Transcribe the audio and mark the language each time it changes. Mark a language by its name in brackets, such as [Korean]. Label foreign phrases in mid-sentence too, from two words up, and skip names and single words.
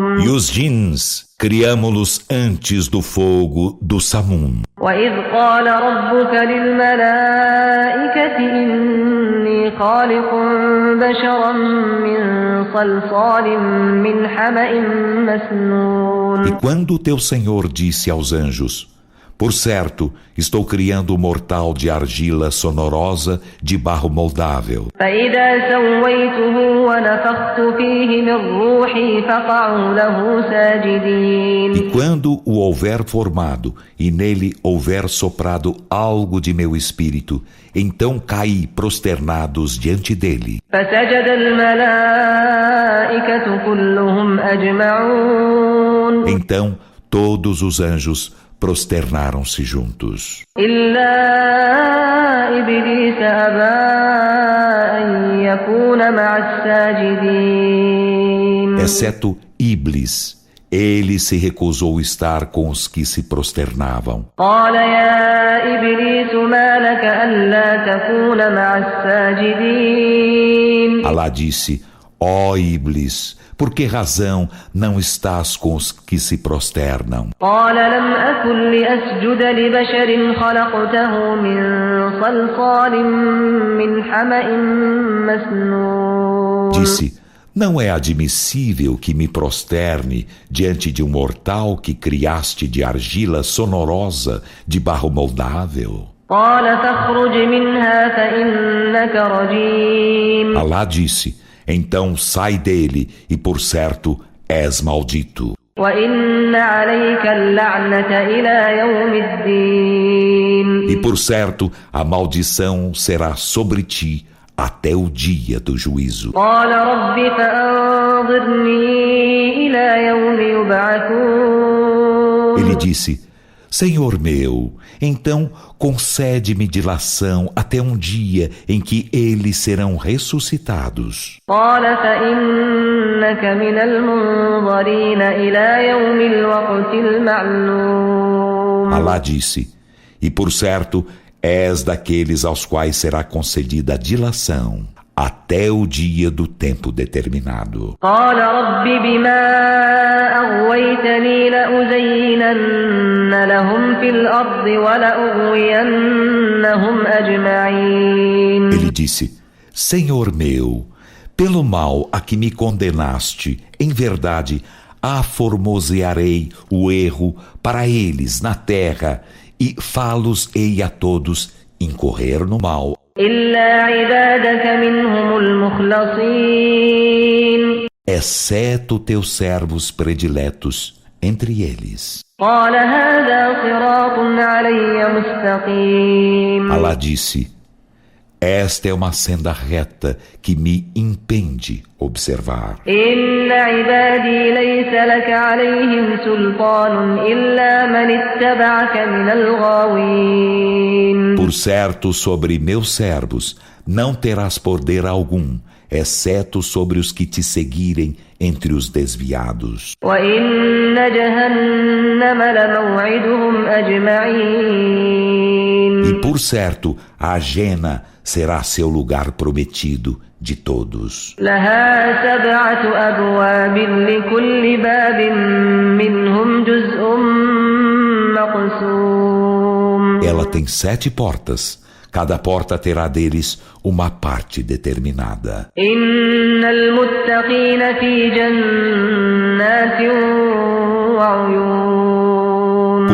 [Portuguese] E os jins criamo-los antes do fogo do Samum. [Arabic] وَإِذْ قَالَ رَبُّكَ لِلْمَلَائِكَةِ إِنِّي خَالِقٌ بَشَرًا مِنْ صَلْصَالٍ مِنْ حَمَإٍ مَسْنُونٍ. [Portuguese] E quando o teu Senhor disse aos anjos: por certo, estou criando um mortal de argila sonorosa de barro moldável. [Arabic] فَإِذَا سَوَّيْتُهُ وَنَفَخْتُ فِيهِ مِنْ رُوحِي فَقَعُوا لَهُ سَاجِدِينَ. [Portuguese] E quando o houver formado e nele houver soprado algo de meu espírito, então caí prosternados diante dele. [Arabic] فَسَجَدَ الْمَلَائِكَةُ كُلُّهُمْ أَجْمَعُونَ. [Portuguese] Então todos os anjos prosternaram-se juntos. [Arabic] إِلَّا إِبْلِيسَ أَبَى أَن يَكُونَ مَعَ السَّاجِدِينَ. [Portuguese] Exceto Iblis, ele se recusou estar com os que se prosternavam. [Arabic] قَالَ يَا إِبْلِيسُ مَا لَكَ أَلَّا تَكُونَ مَعَ السَّاجِدِينَ. [Portuguese] Alá disse: ó Iblis, por que razão não estás com os que se prosternam? [Arabic] قَالَ لَمْ أَكُنْ لِأَسْجُدَ لِبَشَرٍ خَلَقْتَهُ مِنْ صَلْصَالٍ مِنْ حَمَإٍ مَسْنُونٍ. [Portuguese] Disse: não é admissível que me prosterne diante de um mortal que criaste de argila sonorosa, de barro moldável. [Arabic] قَالَ فَاخْرُجْ مِنْهَا فَإِنَّكَ رَجِيمٌ. [Portuguese] Alá disse: então sai dele, e por certo és maldito. [Arabic] وَإِنَّ عَلَيْكَ اللَّعْنَةَ إِلَى يَوْمِ الدِّينِ. [Portuguese] E por certo a maldição será sobre ti até o dia do juízo. [Arabic] قَالَ رَبِّ فَأَنظِرْنِي إِلَى يَوْمِ يُبْعَثُونَ. [Portuguese] Ele disse: Senhor meu, então concede-me dilação até um dia em que eles serão ressuscitados. [Arabic] قَالَ فَإِنَّكَ مِنَ الْمُنظَرِينَ إِلَى يَوْمِ الْوَقْتِ الْمَعْلُومِ. [Portuguese] Alá disse: e por certo és daqueles aos quais será concedida a dilação até o dia do tempo determinado. [Arabic] قَالَ رَبِّ بِمَا أَغْوَيْتَنِي لَأُزَيِّنَنَّ لَهُمْ فِي الْأَرْضِ وَلَأُغْوِيَنَّهُمْ أَجْمَعِينَ. [Portuguese] Ele disse: Senhor meu, pelo mal a que me condenaste, em verdade, aformosearei o erro para eles na terra e fá-los-ei a todos incorrer no mal. [Arabic] إِلَّا عِبَادَكَ مِنْهُمُ الْمُخْلَصِينَ. [Portuguese] Exceto teus servos prediletos entre eles. [Arabic] قَالَ هَذَا صِرَاطٌ عَلَيَّ مُسْتَقِيمٌ. [Portuguese] Alá disse: Esta é uma senda reta que me impede observar. [Arabic] إن عبادي ليس لك عليهم سلطان إلا من اتبعك من الغاوين. [Portuguese] Por certo, sobre meus servos não terás poder algum, exceto sobre os que te seguirem entre os desviados. [Arabic] وإن جهنم لموعدهم أجمعين. [Portuguese] E por certo, a Jena será seu lugar prometido de todos. [Arabic] لها 7 أبواب لكل باب منهم جزء مقسوم. [Portuguese] Ela tem 7 portas. Cada porta terá deles uma parte determinada. [Arabic] إن المتقين في جنات وعيون.